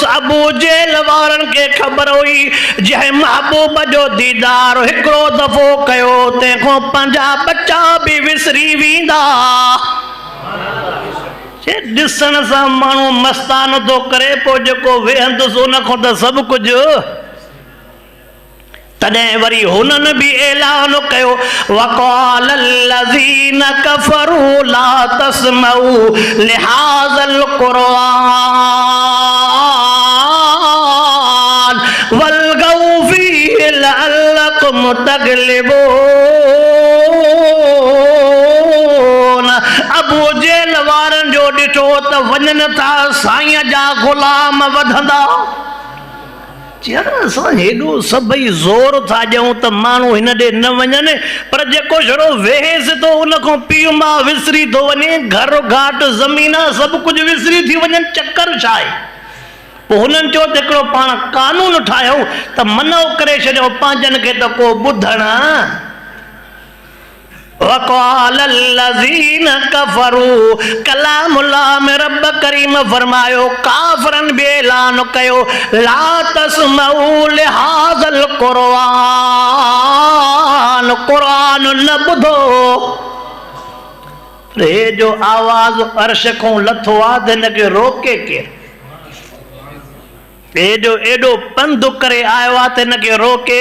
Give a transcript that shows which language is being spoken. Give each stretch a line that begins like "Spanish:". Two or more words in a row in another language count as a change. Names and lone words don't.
Sindhi: अबू जेल वारनि खे ख़बर हुई जंहिं महबूब जो दीदार हिकिड़ो दफ़ो कयो तंहिंखां पंहिंजा बच्चा बि विसरी वेंदा। ॾिसण सां माण्हू मस्तान थो करे, पोइ जेको वेहंदुसि उन खां त सभु कुझु। तॾहिं वरी हुननि बि ऐलान कयो,
Arabic: وقال الذين كفروا لا تسمعوا لهذا القرآن والغوا فيه لعلكم تغلبون.
Sindhi: अबू जेल वारनि जो ॾिठो त वञनि था साईं जा ग़ुलाम वधंदा। असां हेॾो सभई ज़ोर था ॾियूं त माण्हू हिन ॾे न वञनि, पर जेको छड़ो वेहेसि थो उन खां पीउ मां विसरी थो वञे, घर घाट ज़मीन सभु कुझु विसरी थी वञनि, चकर छा आहे? पोइ हुननि चयो त हिकिड़ो पाण कानून ठाहियूं त मनो करे छॾियो पंहिंजनि खे त को ॿुधण।
Arabic: وقال الذين كفروا
Sindhi: कलामुल्लाह में रब करीम फरमायो, काफ़रन बि ऐलान कयो
Arabic: لا تسمعوا لهذا القرآن,
Sindhi: क़ुरआन न ॿुधो। हे जो आवाज़ अर्श खां लथो आहे त हिनखे रोके केरु? हे जो एॾो पंधु करे आयो आहे त हिनखे रोके?